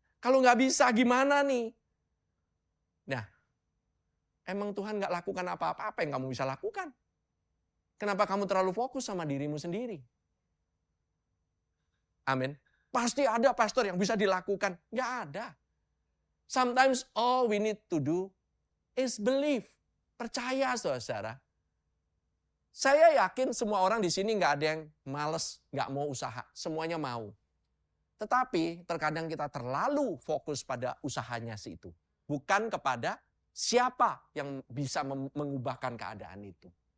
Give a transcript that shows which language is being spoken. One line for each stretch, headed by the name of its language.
Indonesian: Kalau nggak bisa gimana nih? Nah, emang Tuhan nggak lakukan apa-apa yang kamu bisa lakukan? Kenapa kamu terlalu fokus sama dirimu sendiri? Amin. Pasti ada pastor yang bisa dilakukan. Nggak ada.
English: Sometimes all we need to do is believe.
Indonesian: Percaya, saudara. Saya yakin semua orang di sini nggak ada yang males, nggak mau usaha. Semuanya mau. Tetapi terkadang kita terlalu fokus pada usahanya itu. Bukan kepada siapa yang bisa mengubahkan keadaan itu.